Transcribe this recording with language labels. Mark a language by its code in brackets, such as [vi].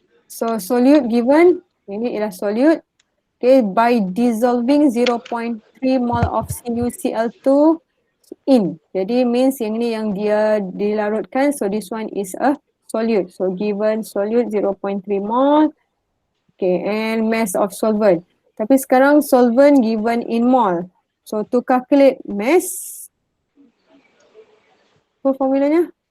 [ms] So solute given, ini ialah solute. [en] Okay, by dissolving 0.3 mole of CuCl2 in. [ms] Jadi means yang ni yang dia dilarutkan. [en] So this one is a solute. So given solute 0.3 mole. Okay, and mass of solvent. [ms] Tapi sekarang [en] solvent given in mole. So to calculate mass, [ms] apa formulanya?